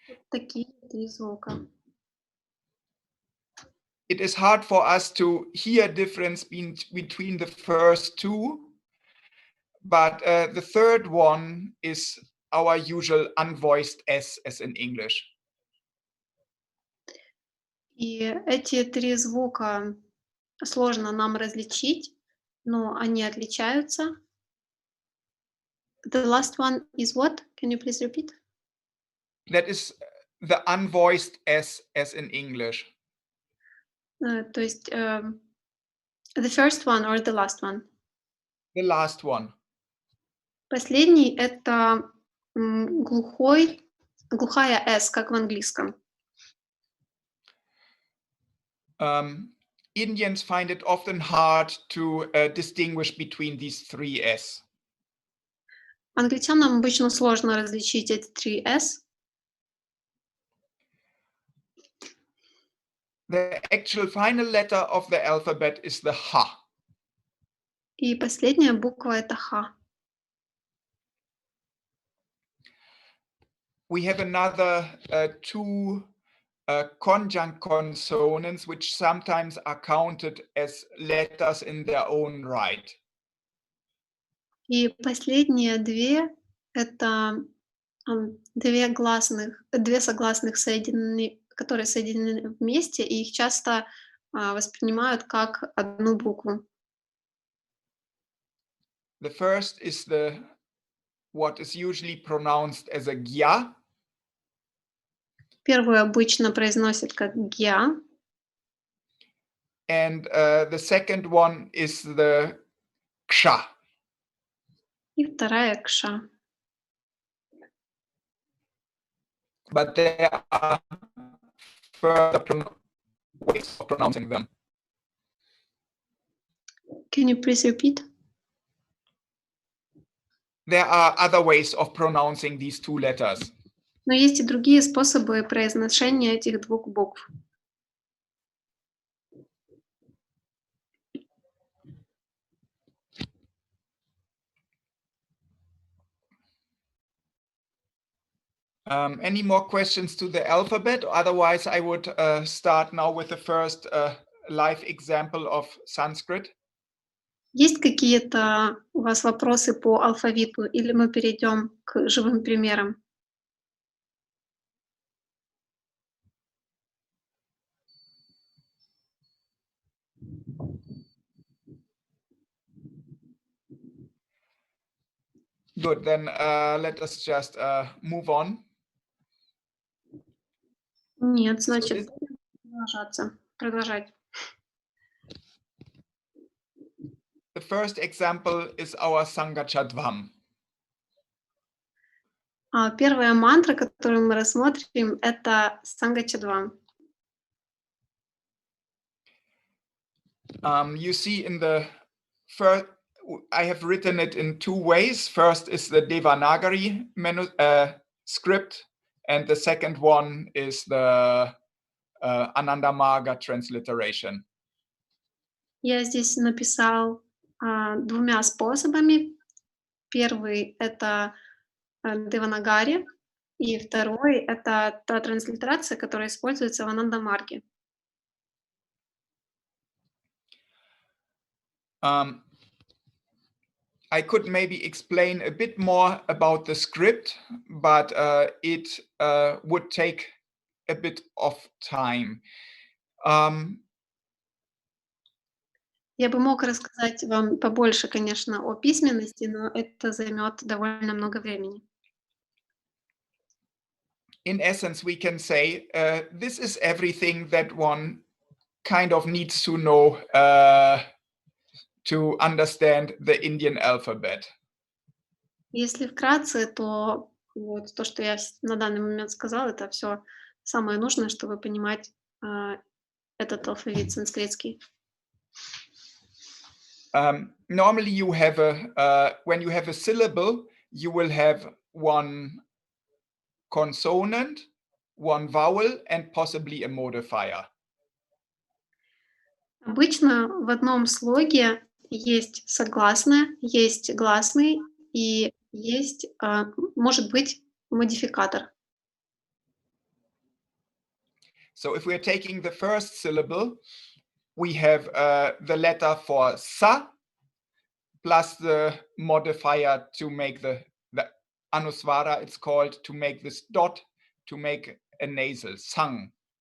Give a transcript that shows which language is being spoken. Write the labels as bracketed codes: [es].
[ru] Такие 3 звука. [en] It is hard for us to hear difference between the first 2, but the third one is our usual unvoiced s, as in English. [ru] И эти 3 звука сложно нам различить, но они отличаются. [en] The last one is what? Can you please repeat? That is the unvoiced s, as in English. [ru] То есть [en] the first one or the last one? The last one. [ru] Последний — это глухая S, как в английском. [en] Indians find it often hard to distinguish between these 3 s. [ru] Англичанам обычно сложно различить эти 3 S. [en] The actual final letter of the alphabet is the ha. [ru] И последняя буква — это Х. [en] We have another 2 conjunct consonants, which sometimes are counted as letters in their own right. [ru] И последние 2 — это 2 согласных, которые соединены вместе, и их часто воспринимают как одну букву. [en] The first is what is usually pronounced as a gya. [ru] Первую обычно произносят как гья, [en] And the second one is the ksha. [ru] и вторая кша. [en] But there are further ways of pronouncing them. Can you please repeat? There are other ways of pronouncing these 2 letters. [ru] Но есть и другие способы произношения этих 2 букв. [en] Any more questions to the alphabet? Otherwise, I would start now with the first live example of Sanskrit. [ru] Есть какие-то у вас вопросы по алфавиту или мы перейдем к живым примерам? [en] Good, then let us just move on. [ru] Нет, [en] So [ru] значит, [en] this, [ru] продолжать. [en] the first example is our Skачать. [ru] Первая мантра, которую мы рассмотрим, это Скачать. [en] You see in the first, I have written it in two ways. First is the Devanagari script, and the second one is the Anandamaga transliteration. [ru] Я здесь написал двумя способами. Первый — это Деванагари, и второй — это та транслитерация, которая используется в Анандамарге. [en] I could maybe explain a bit more about the script, but it would take a bit of time. [ru] Я бы мог рассказать вам побольше, конечно, о письменности, но это займет довольно много времени. [en] In essence, we can say this is everything that one kind of needs to know to understand the Indian alphabet. [ru] Если вкратце, то вот то, что я на данный момент сказала, это все самое нужное, чтобы понимать этот алфавит санскритский. [en] Normally you have when you have a syllable, you will have one consonant, one vowel, and possibly a modifier. [ru] Обычно в одном слоге есть согласное, есть гласный и есть, может быть, модификатор. [en] So if we're taking the first syllable, we have the letter for sa plus the modifier to make the anusvara, it's called, to make this dot, to make a nasal, sang.